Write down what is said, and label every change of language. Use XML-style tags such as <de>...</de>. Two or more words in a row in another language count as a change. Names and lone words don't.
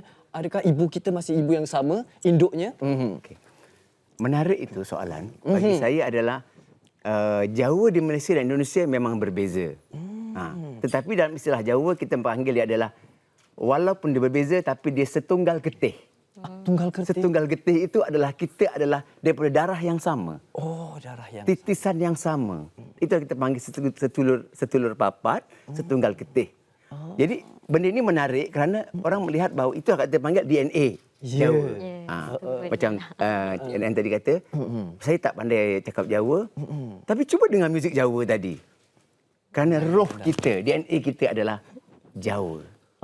<ms>Adakah ibu kita masih ibu yang sama, induknya? Okay. Menarik itu soalan. Bagi saya adalah Jawa di Malaysia dan Indonesia memang berbeza. Tetapi dalam istilah Jawa kita panggil dia adalah walaupun dia berbeza tapi dia</ms> <jv>setunggal getih. Tunggal kerti. Setunggal getih</jv> <ms>itu adalah kita adalah daripada darah yang sama. Oh, darah yang Titisan yang sama. Itu yang kita panggil</ms> <jv>setulur papat, setunggal getih.</jv> <ms>Jadi benda ini menarik kerana orang melihat bahawa itu yang kita panggil DNA Jawa. Macam NN tadi kata, saya tak pandai cakap Jawa, tapi cuba dengar muzik Jawa tadi. Kerana roh kita, DNA kita adalah Jawa.</ms>